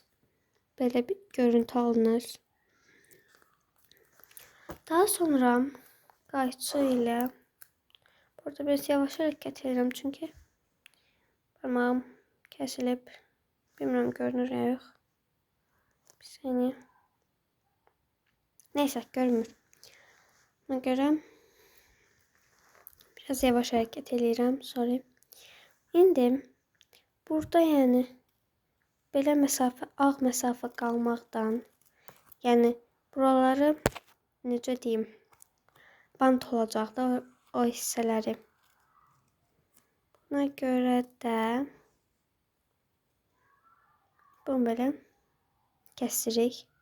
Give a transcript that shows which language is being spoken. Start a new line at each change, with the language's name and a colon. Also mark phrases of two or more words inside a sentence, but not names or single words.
Turkish: Böyle bir görüntü alınır. Daha sonra qayçı ile burada biraz yavaş hareket edelim çünkü parmağım kesilip bilmiyorum görünür ya yok. Bir saniye. Neyse görünür. Buna göre biraz yavaş hareket edelim. Sorry.
Azerbaijani: İndi burada yani belə ağ mesafe qalmaqdan yani buraları necə deyim bant olacaq da o hissələri. Buna görə də bunu belə kəsirik.